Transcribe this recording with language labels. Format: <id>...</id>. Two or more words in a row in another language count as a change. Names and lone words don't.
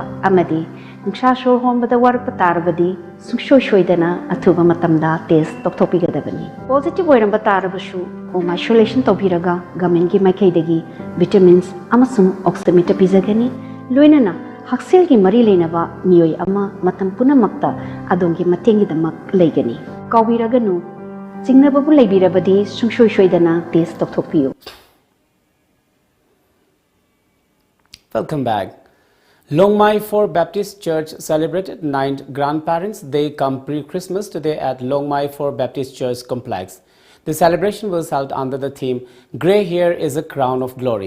<mni>ꯑꯃꯗꯤ ꯅꯨꯡꯁꯥ ꯁꯣꯔ ꯍꯣꯟꯕꯗ ꯋꯥꯔꯛꯄ ꯇꯥꯔꯕꯗꯤ ꯁꯨꯡꯁꯣꯏ ꯁꯣꯏꯗꯅ ꯑꯊꯨꯕ ꯃꯇꯝꯗ ꯇꯦꯁ ꯇꯧꯊꯣꯛꯄꯤꯒꯗꯕꯅꯤ ꯄꯣꯖꯤꯇꯤꯚ ꯑꯣꯏꯔꯝꯕ ꯇꯥꯔꯕꯁꯨ</mni> <en>home isolation</en> <mni>ꯇꯧꯕꯤꯔꯒ ꯒꯚꯔꯟꯃꯦꯟꯠꯀꯤ ꯃꯥꯏꯀꯩꯗꯒꯤ ꯚꯤꯇꯥꯃꯤꯟꯁ ꯑꯃꯁꯨꯡ ꯑꯣꯛꯁꯤꯃꯤꯇꯔ ꯄꯤꯖꯒꯅꯤ ꯂꯣꯏꯅꯅ ꯍꯛꯁꯦꯜꯒꯤ ꯃꯔꯤ ꯂꯩꯅꯕ ꯃꯤꯑꯣꯏ ꯑꯃ ꯃꯇꯝ ꯄꯨꯝꯅꯃꯛꯇ ꯑꯗꯣꯝꯒꯤ ꯃꯇꯦꯡꯒꯤꯗꯃꯛ ꯂꯩꯒꯅꯤ ꯀꯥꯎꯕꯤꯔꯒꯅꯨ ꯆꯤꯡꯅꯕꯕꯨ ꯂꯩꯕꯤꯔꯕꯗꯤ ꯁꯨꯡꯁꯣꯏ ꯁꯣꯏꯗꯅ ꯇꯦꯁ tauthokpiyu.</mni> <en>Welcome back. Longmai 4 Baptist Church celebrated 9th Grandparents' Day come pre-Christmas today at Longmai 4 Baptist Church complex. The celebration was held under the theme, Grey Hair is a Crown of Glory.</en>